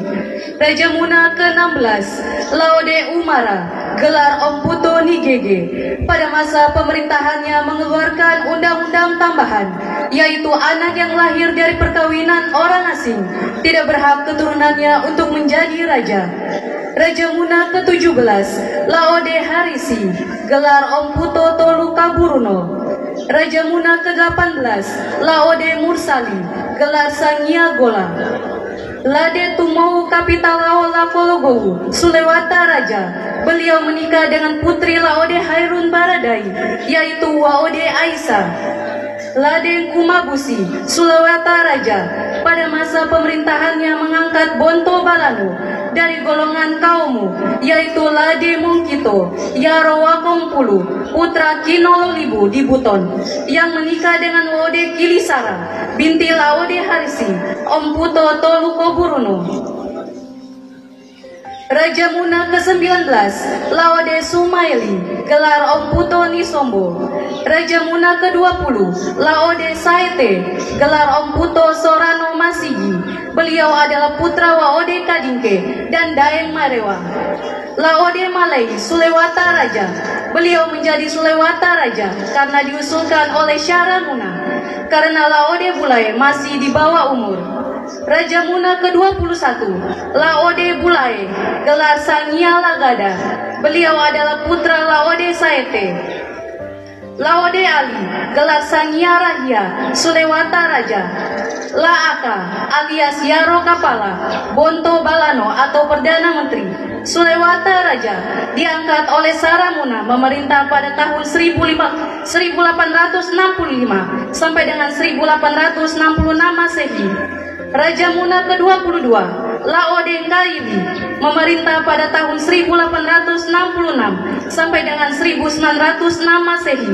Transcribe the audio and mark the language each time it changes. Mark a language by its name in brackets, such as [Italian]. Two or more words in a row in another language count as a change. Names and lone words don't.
[Indonesian] Raja Muna ke-16, Laode Umara, gelar Om Puto Nigege, pada masa pemerintahannya mengeluarkan undang-undang tambahan, yaitu anak yang lahir dari perkawinan orang asing tidak berhak keturunannya untuk menjadi raja. Raja Muna ke-17, Laode Harisi, gelar Om Puto Tolu Kaburuno. Raja Muna ke-18, Laode Mursali, gelar Sangia Gola. Lade Tumau Kapitalao Lakologowu, Sulewata Raja. Beliau menikah dengan putri Laode Hairun Baradai, yaitu Waode Aisyah. Lade Kumabusi, Sulewata Raja. Pada masa pemerintahannya mengangkat Bonto Balano dari golongan Kaumu, yaitu Lade Mungkito, Yaro Wakompulu, putra Kinololibu di Buton, yang menikah dengan Laode Kilisara, binti Laode Harisi, Om Puto Tolu Koburuno. Raja Muna ke-19, Laode Sumaili, gelar Om Puto Nisombo. Raja Muna ke-20, Laode Saete, gelar Om Puto Sorano Masigi. Beliau adalah putra Waode Kadingke dan Daeng Marewa. Laode Malai, Sulewata Raja. Beliau menjadi Sulewata Raja karena diusulkan oleh Syara Muna, karena Laode Bulai masih di bawah umur. Raja Muna ke-21, Laode Bulai, gelar Sangia Lagada. Beliau adalah putra Laode Saete. Laode Ali, gelar Sangia Rahia, Sulewata Raja. Laaka alias Yaro Kapala, Bonto Balano atau Perdana Menteri, Sulewata Raja, diangkat oleh Saramuna memerintah pada tahun 1865 sampai dengan 1866 Masehi. Raja Muna ke-22, Laode Kaili, memerintah pada tahun 1866 sampai dengan 1906 Masehi.